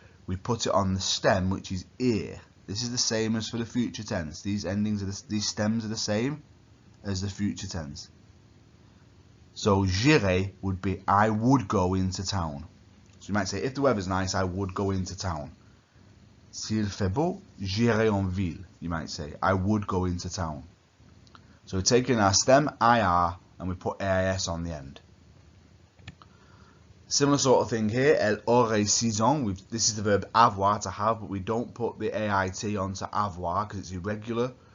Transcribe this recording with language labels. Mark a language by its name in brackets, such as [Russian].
[English] We put it on the stem, which is ir. This is the same as for the future tense. These endings are these stems are the same as the future tense. So [French] j'irai [English] would be I would go into town. So you might say, if the weather's nice, I would go into town. [French] S'il fait beau, j'irai en ville. [English] You might say, I would go into town. So we're taking our stem IR and we put AIS on the end. Similar sort of thing here. [French] Elle aurait 6 ans. [English] This is the verb avoir, to have, but we don't put the AIT onto avoir because it's irregular.